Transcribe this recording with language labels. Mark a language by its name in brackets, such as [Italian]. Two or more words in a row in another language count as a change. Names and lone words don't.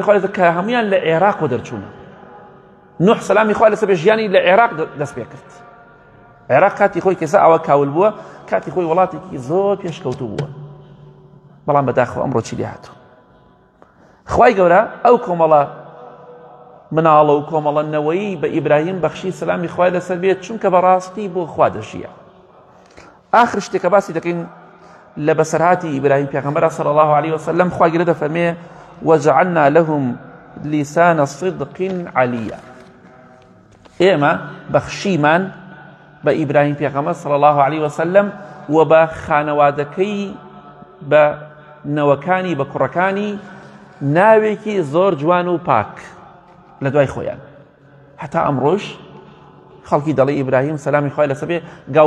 [Central Kurdish] خوای لەسەر کە هەمویان لە عێراق دەرچوونە نوح سەلامی خوای لەسەر بێ ژیانی لە عێراق دەست پێ کرد عێراق کاتی خۆی کێسا ئەوە کاول بووە کاتی خۆی وڵاتێکی زۆر پێشکەوتوو بووە بەڵام بەداخەوە ئەمڕۆ چی لێ هاتووە خوای گەورە ئەو کۆمەڵە مناڵە و کۆمەڵە نەوەیی بە ئیبراهیم بەخشی سەلامی خوای لەسەر بێت چونکە بەڕاستی بۆ خوا دەژیە ئاخر شتێکە باسی دەکەین لە بەسەرهاتی ئیبراهیم پێغەمبەر [Arabic] صلی الله عليه وسلم [Central Kurdish] خوای گەورە دەفەرمێ [Arabic] وجعلنا لهم لسان صدق عليا [Central Kurdish] ئێمە بەخشیمان بە ئیبراهیم پێغەمبەر [Arabic] صلی الله عليه وسلم [Central Kurdish] و بە خانەوادەکەی بە نەوەکانی بە کوڕەکانی ناوێکی زۆر جوان و پاک لە دوای خۆیان هەتا ئەمڕۆژ خەڵکی دەڵێ ئیبراهیم سەلامی خوای لەسەر بێ گاور